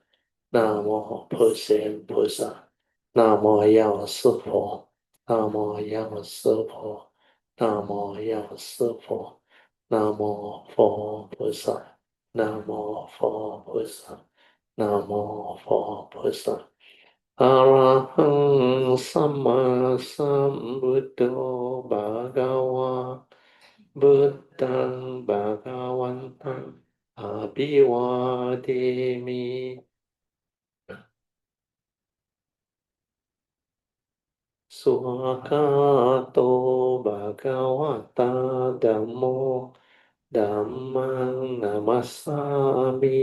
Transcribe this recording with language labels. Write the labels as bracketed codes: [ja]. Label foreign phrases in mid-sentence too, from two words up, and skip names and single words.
[zh] 南无普贤菩萨。南无药师佛。南无药师佛。南无药师佛。南无佛菩萨。南无佛菩萨。南无佛菩萨。 [pi] อะระหังสัมมาสัมพุทโธภะคะวะพุทธังภะคะวันตังอะภิวาเทมิสุขโตภะคะวะตาธัมโมธัมมังนัมมัสสามิ